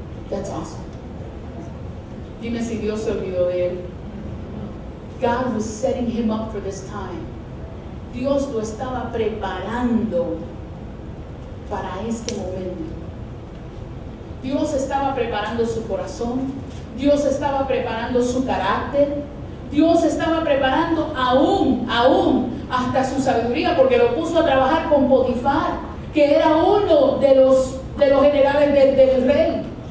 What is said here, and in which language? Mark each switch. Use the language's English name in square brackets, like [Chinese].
[Spanish] paso. Dime si Dios se olvidó de él. [English] God was setting him up for this time. [Spanish] Dios lo estaba preparando para este momento. Dios estaba preparando su corazón. Dios estaba preparando su carácter. Dios estaba preparando aún hasta su sabiduría, porque lo puso a trabajar con Potifar, que era uno de los generales del rey.